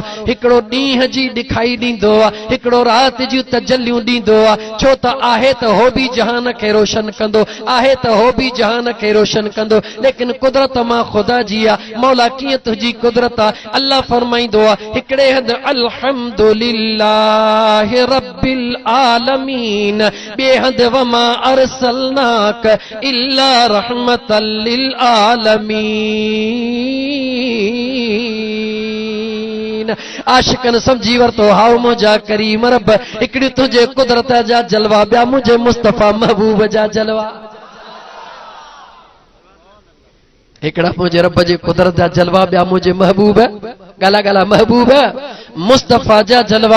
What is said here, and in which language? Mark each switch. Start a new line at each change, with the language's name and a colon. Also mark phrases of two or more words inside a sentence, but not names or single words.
Sindhi: हिकिड़ो ॾींहं जी ॾिखाई ॾींदो आहे, हिकिड़ो राति जूं तजलियूं ॾींदो आहे, छो त आहे त हो बि जहान खे रोशन कंदो, आहे त हो बि जहान खे रोशन कंदो। लेकिन कुदरत मां ख़ुदा जी आहे। मौला कीअं तुंहिंजी कुदरत आहे? अल्लाह फरमाईंदो आहे हिकिड़े हंधि
Arabic: الحمد لله رب العالمين,
Sindhi: बे हंद
Arabic: وما أرسلناك إلا رحمة للعالمين.
Sindhi: आशिकन समझी वरतो हाउ मुंहिंजा करीम रब हिकिड़ी तुंहिंजे कुदरत जा जलवा, ॿिया मुंहिंजे मुस्तफ़ा महबूब जा जलवा। हिकिड़ा मुंहिंजे रब जे कुदरत जा जलवा, ॿिया मुंहिंजे महबूब गाला गाला महबूब मुस्तफ़ा जा जलवा।